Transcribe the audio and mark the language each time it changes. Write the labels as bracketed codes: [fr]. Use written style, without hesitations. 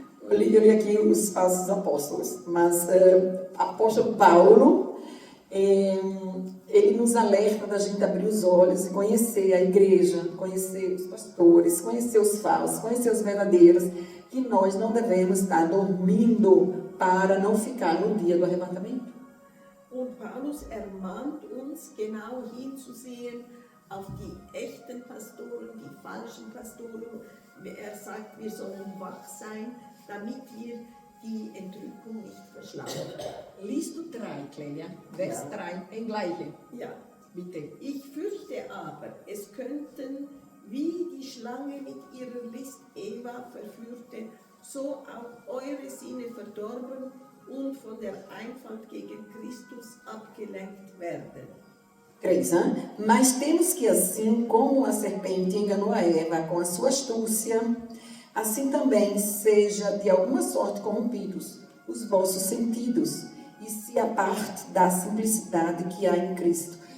[pt] Eu li aqui os apóstolos, mas apóstolo Paulo, ele nos alerta da gente abrir os olhos e conhecer a igreja, conhecer os pastores, conhecer os falsos, conhecer os verdadeiros, que nós não devemos estar dormindo para não ficar no dia do arrebatamento. [de] Und Paulus ermahnt uns, genau hinzusehen auf die echten Pastoren, die falschen Pastoren. Er sagt, wir sollen wach sein, damit wir die Entrückung nicht verschlafen. Liest du 3, Clélia? Vers 3, [pt] em [de] gleiche. Ja. Bitte. Ich fürchte aber, es könnten, wie die Schlange mit ihrer List Eva verführte, so auch eure Sinne verdorben und von der Einfalt gegen Christus abgelenkt werden. [pt] 3, mas temos que assim como a serpente enganou a Eva com a sua astúcia, assim também seja de alguma sorte corrompidos os vossos sentidos, e se aparte da simplicidade que há em Cristo.